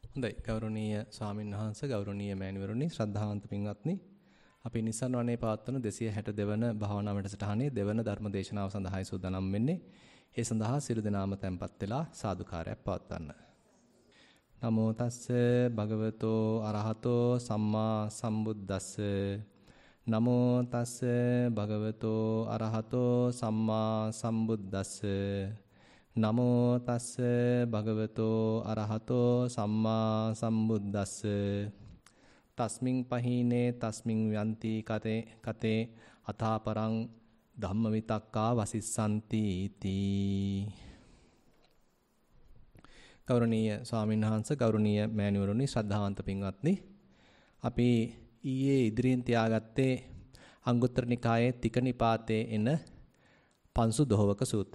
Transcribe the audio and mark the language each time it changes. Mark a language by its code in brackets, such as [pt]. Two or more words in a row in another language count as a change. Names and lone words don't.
[si] හොඳයි ගෞරවනීය ස්වාමීන් වහන්සේ ගෞරවනීය මෑණිවරුනි ශ්‍රද්ධාවන්ත පින්වත්නි අපි නිසන් වනේ පවත්වන 262 වන භාවනා වැඩසටහනේ දෙවන ධර්ම දේශනාව සඳහායි සූදානම් වෙන්නේ. ඒ සඳහා සියලු දෙනාම tempත් වෙලා සාදුකාරයක් පවත්වන්න. [pi] නමෝ තස්ස භගවතෝ අරහතෝ සම්මා සම්බුද්දස්ස නමෝ තස්ස භගවතෝ අරහතෝ සම්මා සම්බුද්දස්ස නමෝ තස්ස භගවතෝ අරහතෝ සම්මා සම්බුද්දස්ස තස්මින් පහීනේ තස්මින් යන්ති කතේ අතාපරං ධම්මවිතක්කා වසිස්සanti තී. [si] ගෞරවනීය ස්වාමීන් වහන්සේ ගෞරවනීය මෑණිවරුනි ශ්‍රද්ධාවන්ත පින්වත්නි අපි ඊයේ ඉදිරියෙන් තියාගත්තේ අංගුත්තර නිකායේ තික නිපාතේ එන පංසු දොහවක සූත්‍රය.